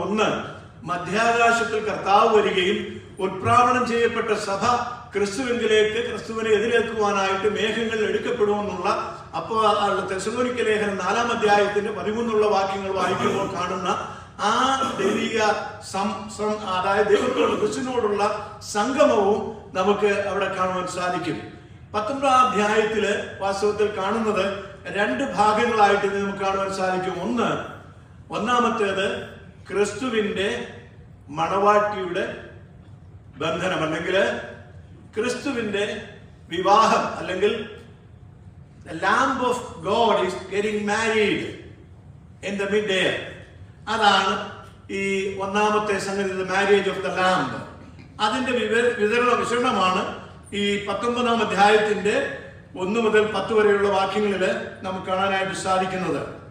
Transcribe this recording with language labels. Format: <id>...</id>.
<ml>ഒന്ന്, മധ്യാകാശത്തിൽ കർത്താവ് വരികയും ഉത്പ്രാവണം ചെയ്യപ്പെട്ട സഭ ക്രിസ്തുവിലേക്ക് ക്രിസ്തുവിനെ എതിരേൽക്കുവാനായിട്ട് മേഘങ്ങളിൽ എടുക്കപ്പെടുമെന്നുള്ള അപ്പോൾ തെസ്സലോനിക്ക ലേഖനം 4-ാം അധ്യായത്തിന്റെ 13 വാക്യങ്ങൾ വായിക്കുമ്പോൾ കാണുന്ന ആ ദൈവിക അതായത് ദൈവത്തോട് ക്രിസ്തുവിനോടുള്ള സംഗമവും നമുക്ക് അവിടെ കാണുവാൻ സാധിക്കും. 19-ാം അധ്യായത്തില് വാസ്തവത്തിൽ കാണുന്നത് 2 ഭാഗങ്ങളായിട്ട് നമുക്ക് കാണുവാൻ സാധിക്കും. ഒന്നാമത്തേത് ക്രിസ്തുവിന്റെ മണവാട്ടിയുടെ ബന്ധനം, അല്ലെങ്കിൽ ക്രിസ്തുവിന്റെ വിവാഹം, അല്ലെങ്കിൽ</ml> <en>the Lamb of God is getting married in the mid-air.</en> <ml>അതാണ് ഈ ഒന്നാമത്തെ സംഗതി,</ml> <en>Marriage of the lamb.</en> <ml>അതിന്റെ വിശകലനമാണ് ഈ 19-ാം അധ്യായത്തിന്റെ 1 മുതൽ 10 വരെയുള്ള വാക്യങ്ങളിൽ നമുക്ക് കാണാനായിട്ട് സാധിക്കുന്നത്.</ml>